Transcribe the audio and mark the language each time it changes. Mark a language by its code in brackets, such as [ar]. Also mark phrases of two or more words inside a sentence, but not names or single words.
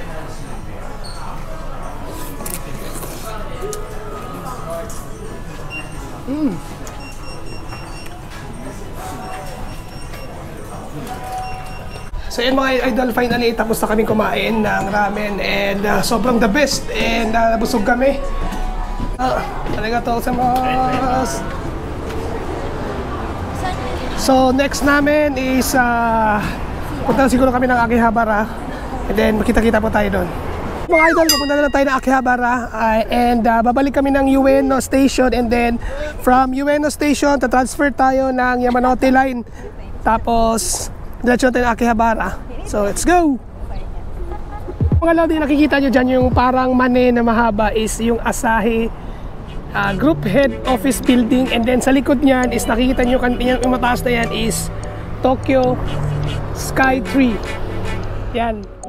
[tl] So yun mga idol, finally tapos na kami kumain ng ramen, and sobrang [en] the best, [tl] and nabusog kami. [ja] ありがとうございます. [tl] So next namin is punta siguro kami ng Akihabara, and then makita-kita po tayo doon. Mga idol, pupunta na lang tayo ng Akihabara, and babalik kami ng Ueno Station, and then from Ueno Station transfer tayo ng Yamanote Line, tapos diretso natin ng Akihabara. [en] So let's go! [tl] Mga lodi, nakikita nyo dyan yung parang mane na mahaba is yung Asahi Group Head Office Building, and then sa likod niyan is nakikita nyo yung mataas na yan is Tokyo Sky Tree. Yan.